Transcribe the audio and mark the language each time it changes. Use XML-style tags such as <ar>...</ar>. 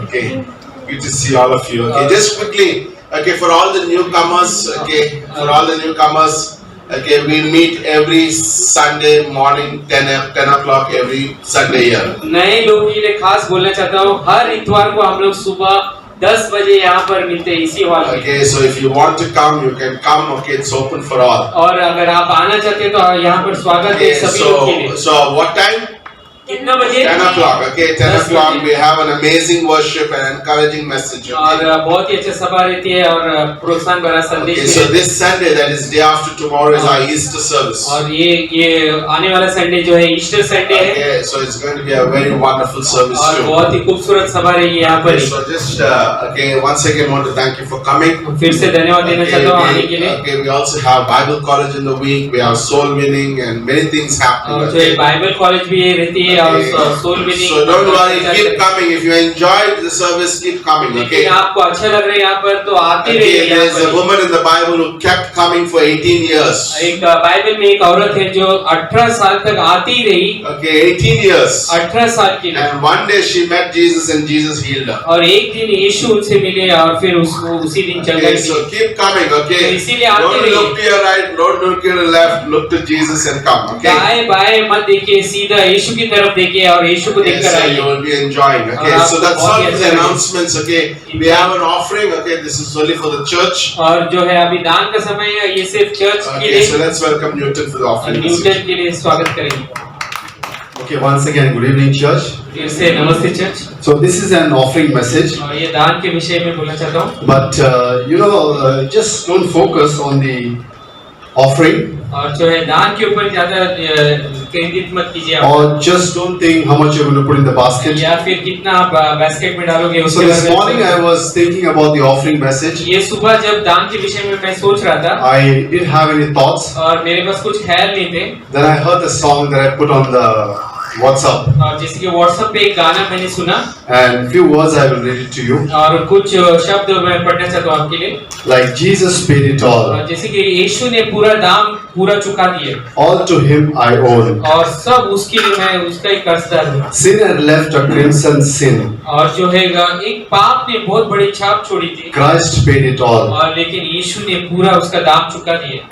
<en>Okay, good to see all of you. Okay, just quickly. Okay, for all the newcomers. Okay, for all the newcomers. Okay, we meet every Sunday morning 10 o'clock every Sunday here.</en> <hi>नए लोगों के लिए खास बोलना चाहता हूँ, हर इतवार को हम लोग सुबह 10 बजे यहाँ पर मिलते हैं इसी हॉल में।</hi> <en>Okay, so if you want to come, you can come. Okay, it's open for all.</en> <hi>और अगर आप आना चाहते हैं तो यहाँ पर स्वागत है</hi> <en>Okay,</en> <hi>सभी लोग के लिए।</hi> <en>so what time?</en> <hi>कितना बजे?</hi> <en>10 o'clock, okay, 10</en> <hi>10</hi> <en>o'clock</en> <hi>बजे।</hi> <en>we have an amazing worship and encouraging message,</en> <hi>और</hi> <en>okay?</en> <hi>बहुत ही अच्छा सभा रहती है और प्रोत्साहन भरा संदेश</hi> <en>Okay,</en> <hi>भी</hi> <en>so</en> <hi>रहता है।</hi> <en>this Sunday, that is day after tomorrow, is our Easter service.</en> <hi>और ये आने वाला संडे जो है ईस्टर संडे है</hi> <en>Okay, so it's going to be a very wonderful service</en> <hi>और</hi> <en>too.</en> <hi>बहुत ही खूबसूरत सभा रहेगी यहाँ पर</hi> <en>Okay,</en> <hi>he.</hi> <en>so just okay, once again want to thank you for coming.</en> <hi>फिर से धन्यवाद देना चाहता हूँ आने के लिए।</hi> <en>Okay, we also have Bible college in the week. We have soul winning and many things happening.</en> <hi>और जो है</hi> <en>Okay?</en> <hi>बाइबल कॉलेज भी रहती है और soul winning.</hi> <en>So don't worry, keep coming. If you enjoyed the service, keep coming.</en> <hi>लेकिन</hi> <en>Okay.</en> <hi>आपको अच्छा लग रहा है यहाँ पर तो आते</hi> <en>Okay,</en> <hi>रहिए यहाँ</hi> <en>there's a</en> <hi>पर।</hi> <en>woman in the Bible who kept coming for 18 years.</en> <hi>एक बाइबल में एक औरत है जो 18 साल तक आती ही रही,</hi> <en>Okay, 18 years.</en> <hi>18 साल की लिए।</hi> <en>And one day she met Jesus and Jesus healed her.</en> <hi>और एक दिन यीशु उनसे मिले और फिर उसको उसी दिन चल</hi> <en>Okay,</en> <hi>गई।</hi> <en>so keep coming. Okay.</en> <hi>तो इसीलिए आते</hi> <en>Don't</en> <hi>रहिए।</hi> <en>look to your right. Don't look to your left. Look to Jesus and come. Okay.</en> <hi>दाएं बाएं मत देखिए, सीधा यीशु की तरफ देखिए और यीशु को</hi> <en>Okay,</en> <hi>देखकर</hi> <en>so you</en> <hi>आइए।</hi> <en>will be enjoying. Okay,</en> <hi>और</hi> <en>so</en> <hi>आपको</hi> <en>that's</en> <hi>बहुत</hi> <en>all</en> <hi>ही</hi> <en>for the</en> <hi>अच्छा लगेगा।</hi> <en>announcements. Okay, we have an offering. Okay, this is only for the church.</en> <hi>और जो है अभी दान का समय है, ये सिर्फ चर्च के</hi> <en>Okay, so</en> <hi>लिए।</hi> <en>let's welcome Newton for the offering.</en> <hi>Newton के लिए स्वागत करेंगे।</hi> <en>Okay, once again, good evening, church.</en> <hi>फिर से नमस्ते church.</hi> <en>So this is an offering message,</en> <hi>और ये दान के विषय में बोलना चाहता हूँ।</hi> <en>but just don't focus on the offering,</en> <hi>और जो है दान के ऊपर ज्यादा केंद्रित मत कीजिए आप।</hi> <en>or just don't think how much you're going to put in the basket.</en> <hi>या फिर कितना आप बास्केट में डालोगे</hi> <en>So</en> <hi>उसके</hi> <en>this</en> <hi>बारे में</hi> <en>morning I was thinking about the offering message.</en> <hi>ये सुबह जब दान के विषय में मैं सोच रहा था</hi> <en>I didn't have any thoughts.</en> <hi>और मेरे पास कुछ ख्याल नहीं थे,</hi> <en>Then I heard the song that I put on the WhatsApp,</en> <hi>और जैसे कि व्हाट्सएप पे एक गाना मैंने सुना</hi> <en>and few words I will read it to you.</en> <hi>और कुछ शब्द मैं पढ़ना चाहता हूँ आपके लिए।</hi> <en>Like Jesus paid it all.</en> <hi>और जैसे कि यीशु ने पूरा दाम पूरा चुका दिए</hi> <en>All to Him I own.</en> <hi>और सब उसके लिए मैं उसका ही कर्जदार हूँ।</hi> <en>Sin had left a crimson sin.</en> <hi>और जो है एक पाप ने बहुत बड़ी छाप छोड़ी थी,</hi> <en>Christ paid it all.</en> <hi>और लेकिन यीशु ने पूरा उसका दाम चुका दिया।</hi>